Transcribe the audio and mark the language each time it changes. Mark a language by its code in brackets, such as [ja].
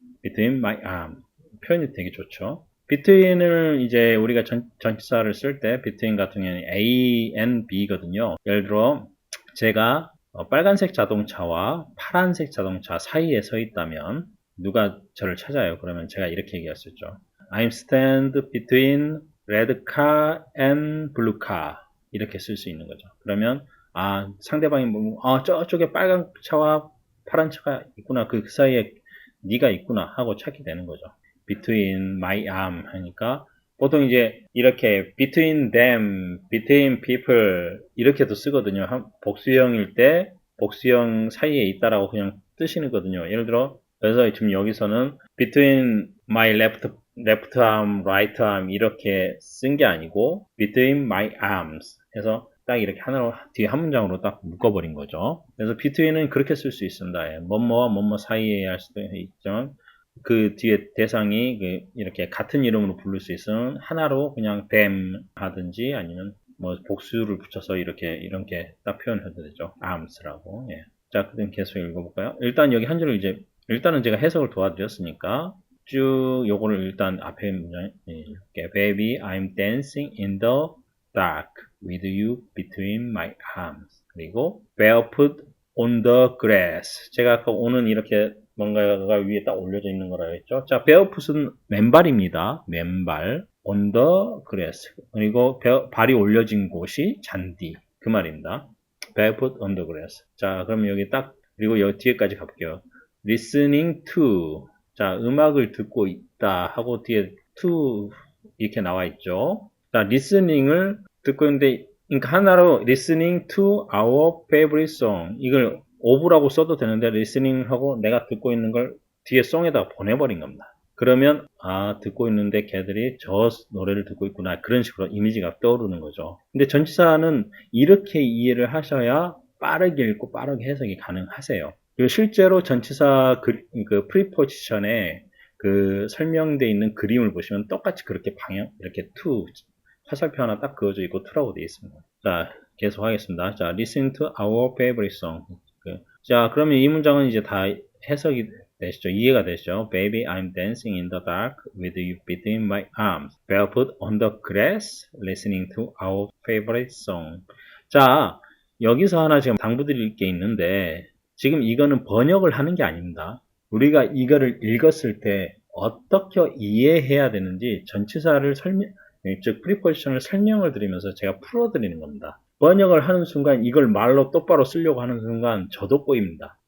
[en] between my arms. [ko] 표현이 되게 좋죠. between을 이제 우리가 전치사를 쓸 때 between 같은 경우는 A and B거든요. 예를 들어 제가 빨간색 자동차와 파란색 자동차 사이에 서 있다면 누가 저를 찾아요. 그러면 제가 이렇게 얘기할 수 있죠. [en] I'm stand between red car and blue car. [ko] 이렇게 쓸 수 있는 거죠. 그러면 상대방이 저쪽에 빨간 차와 파란 차가 있구나. 그 사이에 네가 있구나 하고 찾게 되는 거죠. [en] between my arm [ko] 하니까 보통 이제 이렇게 [en] between them, between people [ko] 이렇게도 쓰거든요. 복수형일 때 복수형 사이에 있다라고 그냥 뜻이거든요. 예를 들어 그래서 지금 여기서는 [en] between my left arm, right arm [ko] 이렇게 쓴 게 아니고 [en] between my arms [ko] 해서 딱 이렇게 하나로 뒤에 한 문장으로 딱 묶어버린 거죠. 그래서 between은 그렇게 쓸 수 있습니다. 예, 뭐뭐와 뭐뭐 사이에 할 수도 있지만 그 뒤에 대상이 이렇게 같은 이름으로 부를 수 있으면 하나로 그냥 them 하든지 아니면 뭐 복수를 붙여서 이렇게 딱 표현해도 되죠. arms라고. 예. 자, 그럼 계속 읽어볼까요? 일단 여기 한 줄을 일단은 제가 해석을 도와드렸으니까 쭉 요거를 일단 앞에 문장 읽을게요. [en] Baby, I'm dancing in the dark with you between my arms. [ko] 그리고 [en] barefoot on the grass. [ko] 제가 아까 오는 이렇게 뭔가가 위에 딱 올려져 있는 거라 했죠. 자, barefoot은 맨발입니다. 맨발. [en] on the grass. [ko] 그리고 발이 올려진 곳이 잔디. 그 말입니다. [en] barefoot on the grass. [ko] 자, 그럼 여기 딱 그리고 여기 뒤에까지 가볼게요. [en] listening to. [ko] 자, 음악을 듣고 있다 하고 뒤에 to 이렇게 나와 있죠. 자, listening을 듣고 있는데 그러니까 하나로 [en] listening to our favorite song [ko] 이걸 of라고 써도 되는데 listening 하고 내가 듣고 있는 걸 뒤에 song에다가 보내버린 겁니다. 그러면 듣고 있는데 걔들이 저 노래를 듣고 있구나 그런 식으로 이미지가 떠오르는 거죠. 근데 전치사는 이렇게 이해를 하셔야 빠르게 읽고 빠르게 해석이 가능하세요. 그리고 실제로 전치사 그 프리포지션에 그 설명되어 있는 그림을 보시면 똑같이 그렇게 이렇게 to 화살표 하나 딱 그어져 있고 to라고 되어 있습니다. 자, 계속 하겠습니다. [en] 자, listen to our favorite song. [ko] 자, 그러면 이 문장은 이제 다 해석이 되시죠? 이해가 되시죠? [en] Baby, I'm dancing in the dark with you between my arms. Barefoot on the grass, listening to our favorite song. [ko] 자, 여기서 하나 지금 당부드릴 게 있는데 지금 이거는 번역을 하는 게 아닙니다. 우리가 이거를 읽었을 때 어떻게 이해해야 되는지 전치사를 즉 프리포지션을 설명을 드리면서 제가 풀어드리는 겁니다. 번역을 하는 순간 이걸 말로 똑바로 쓰려고 하는 순간 저도 꼬입니다.